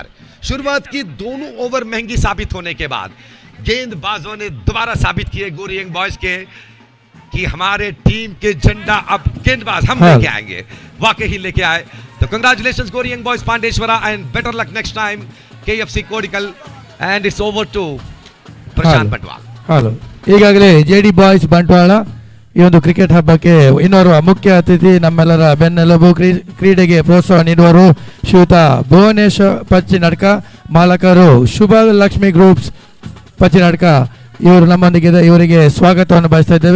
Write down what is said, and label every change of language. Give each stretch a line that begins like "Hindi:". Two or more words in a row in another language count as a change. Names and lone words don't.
Hindi: शुरुआत की दोनों ओवर महंगी साबित होने के बाद गेंदबाजों ने दोबारा साबित किए गोरी यंग बॉयज के कि हमारे टीम के झंडा अब गेंदबाज हम लेके आएंगे। वाकई ही लेके आए।
English: तो congratulations Gori Young Boys Pandeshwara and better luck next time KFC Kodikal and it's over to ಪ್ರಶಾಂತ್ ಬಂಟ್ವಾಳ.
Kannada: ಹಲೋ, ಈಗಾಗಲೇ JD ಬಾಯ್ಸ್ ಬಂಟ್ವಾಳ ಈ ಒಂದು ಕ್ರಿಕೆಟ್ ಹಬ್ಬಕ್ಕೆ ಇನ್ನೋರ್ವ ಮುಖ್ಯ ಅತಿಥಿ, ನಮ್ಮೆಲ್ಲರ ಬೆನ್ನೆಲುಬು, ಕ್ರೀಡೆಗೆ ಪ್ರೋತ್ಸಾಹ ನೀಡುವರು ಶ್ರೀಯುತ ಭುವನೇಶ್ ಪಚ್ಚಿನಡ್ಕ, ಮಾಲಕರು ಶುಭ ಲಕ್ಷ್ಮಿ ಗ್ರೂಪ್ಸ್ ಪಚ್ಚಿನಡ್ಕ, ಇವರು ನಮ್ಮೊಂದಿಗೆ ಇವರಿಗೆ ಸ್ವಾಗತವನ್ನು ಬಯಸ್ತಾ ಇದ್ದೇವೆ.